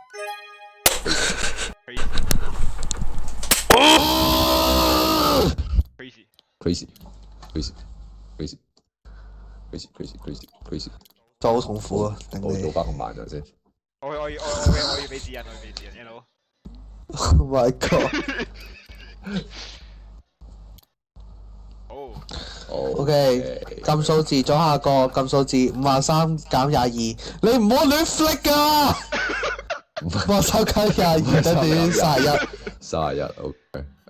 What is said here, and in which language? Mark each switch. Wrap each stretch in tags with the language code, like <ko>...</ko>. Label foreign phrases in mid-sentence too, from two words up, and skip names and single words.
<yue>crazy，就好痛苦啊！頂你我做翻個慢咗先。我要俾指引 ，hello。</yue> <en>！Oh my god！</en> <yue>好 OK，撳數字左下角，撳數字53減22，你唔好亂 flick 噶！53減22等於31。 31 OK，</yue>